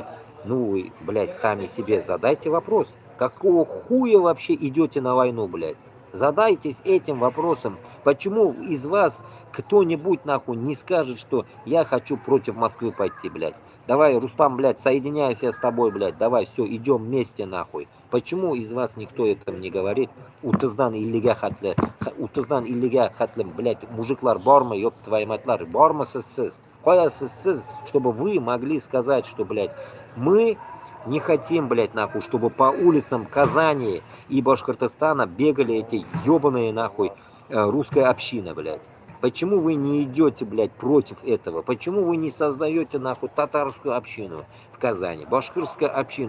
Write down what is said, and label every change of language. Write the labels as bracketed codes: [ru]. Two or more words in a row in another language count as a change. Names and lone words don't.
[ru] Ну вы, блядь, сами себе задайте вопрос. Какого хуя вообще идете на войну, блядь? Задайтесь этим вопросом. Почему из вас кто-нибудь, нахуй, не скажет, что я хочу против Москвы пойти, блядь? Давай, Рустам, блядь, соединяюсь я с тобой, блядь, давай, все, идем вместе, нахуй. Почему из вас никто этом не говорит? [tt] Утыздан иллига хатлым, блядь, мужиклар бармы, [ru] ёб твои [tt] матлар, бармы сіз. [kk] Қоясыз сіз, [ru] чтобы вы могли сказать, что, блядь, мы не хотим, блядь, нахуй, чтобы по улицам Казани и Башкортостана бегали эти ёбаные, нахуй, русская община, блядь. Почему вы не идете, блядь, против этого? Почему вы не создаете, нахуй, татарскую общину в Казани, башкирская община?